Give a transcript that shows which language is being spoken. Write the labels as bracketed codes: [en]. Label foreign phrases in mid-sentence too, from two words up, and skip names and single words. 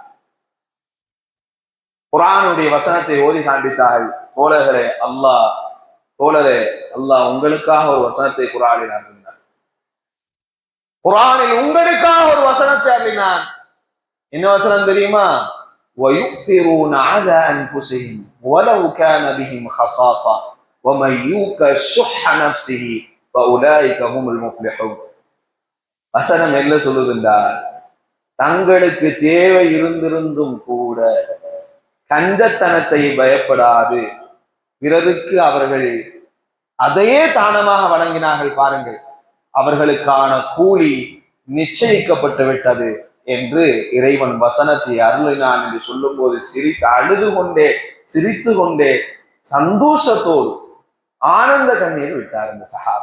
[ta] குர்ஆனுடைய வசனத்தை ஓதி காண்பித்தார்கள். தோழரே அல்லாஹ் உங்களுக்காக ஒரு வசனத்தை குர்ஆனில் அருளினார். குர்ஆனில் உங்களுக்காக ஒரு வசனத்தை அருளினான். என்ன வசனம் தெரியுமா? [ar] وَيُؤْثِرُونَ عَلَى أَنفُسِهِمْ وَلَوْ كَانَ بِهِمْ خَصَاصَةٌ وَمَنْ يُوقَ شُحَّ نَفْسِهِ فَأُولَٰئِكَ هُمُ الْمُفْلِحُونَ. [ta] வசனம் என்ன சொல்லுதுன்றால், தங்களுக்கு தேவை இருந்திருந்தும் கூட கஞ்சத்தனத்தை பயப்படாது பிறருக்கு அவர்கள் அதையே தானமாக வழங்கினார்கள் பாருங்கள், அவர்களுக்கான கூலி நிச்சயிக்கப்பட்டு விட்டது என்று இறைவன் வசனத்தை அருளினான் என்று சொல்லும் போது சிரித்து கொண்டே சந்தோஷத்தோடு ஆனந்த கண்ணீர் விட்டார் இந்த சஹாபி.